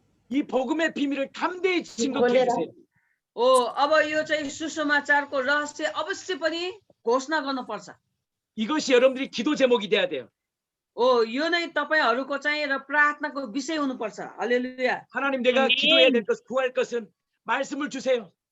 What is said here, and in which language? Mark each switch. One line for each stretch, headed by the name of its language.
Korean: 이 복음의 비밀을 담대히 증거해
Nepali: खोलेर
Korean: 주세요.
Nepali: अब यो चाहिँ सुसमाचारको रहस्य अवश्य पनि घोषणा गर्नुपर्छ।
Korean: 이것이 여러분들이 기도 제목이 돼야 돼요.
Nepali: यो नै तपाईहरूको चाहिँ र प्रार्थनाको विषय हुनुपर्छ। हालेलुया।
Korean: 하나님 내가 아멘. 기도해야 될 것, 구할 것은 말씀을 주세요.